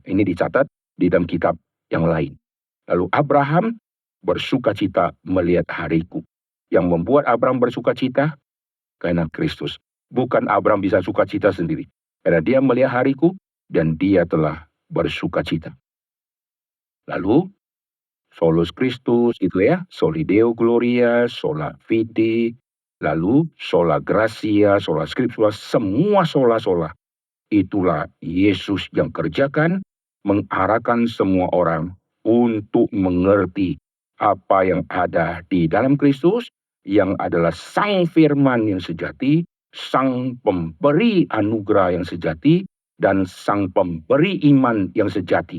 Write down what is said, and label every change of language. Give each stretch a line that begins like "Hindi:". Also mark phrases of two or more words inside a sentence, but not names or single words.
Indonesian: Ini dicatat di dalam kitab yang lain. Lalu Abraham bersuka cita melihat hariku. Yang membuat Abraham bersuka cita, karena Kristus. Bukan Abraham bisa suka cita sendiri. Karena dia melihat hariku, dan dia telah bersuka cita. Lalu,
Latin: Solus Christus
Indonesian: itu ya,
Latin: Soli Deo Gloria, Sola Fide, lalu Sola Gracia, Sola Scriptura,
Indonesian: semua sola-sola. Itulah Yesus yang kerjakan, mengarahkan semua orang untuk mengerti apa yang ada di dalam Kristus, yang adalah sang firman yang sejati, sang pemberi anugerah yang sejati, dan sang pemberi iman yang sejati.